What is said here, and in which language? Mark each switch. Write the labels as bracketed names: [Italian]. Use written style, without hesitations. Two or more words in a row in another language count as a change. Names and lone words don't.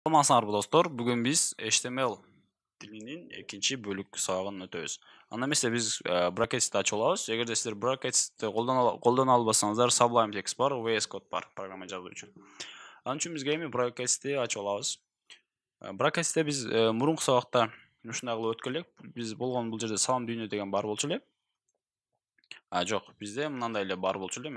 [Kyrgyz] Саламатсыздар достор. Бүгін біз HTML тілінің екінші бөлік сабағын өтөбүз. Анда эмесе биз brackets'ти ачып алабыз. Эгерде сиздер brackets'ти колдоно албасаңыздар, Sublime Text бар, VS Code бар программа жазуу үчүн. Анын үчүн бизге эми brackets'ти ачып алабыз. Brackets'те биз мурунку сабакта ушундай кылып өткөн элек. Биз болгон бул жерде салам дүйнө деген бар болчу эле. Жок, бизде мындай эле бар болчу эле.